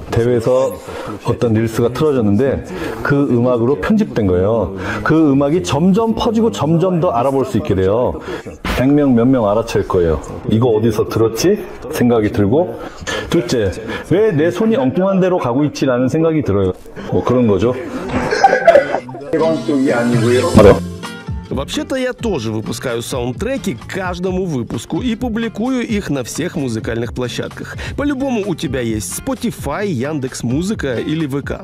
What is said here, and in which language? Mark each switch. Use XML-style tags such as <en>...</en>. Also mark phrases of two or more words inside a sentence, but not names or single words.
<ko>대회에서 어떤 릴스가 틀어졌는데 그 음악으로 편집된 거예요. 그 음악이 점점 퍼지고 점점 더 알아볼 수 있게 돼요. 100명 몇 명 알아챌 거예요. 이거 어디서 들었지? 생각이 들고, 둘째, 왜 내 손이 엉뚱한 데로 가고 있지? 라는 생각이 들어요. 뭐 그런 거죠.</ko> <ru>Вообще-то я тоже выпускаю саундтреки к каждому выпуску и публикую их на всех музыкальных площадках. По-любому у тебя есть Spotify, Яндекс.Музыка или ВК.</ru>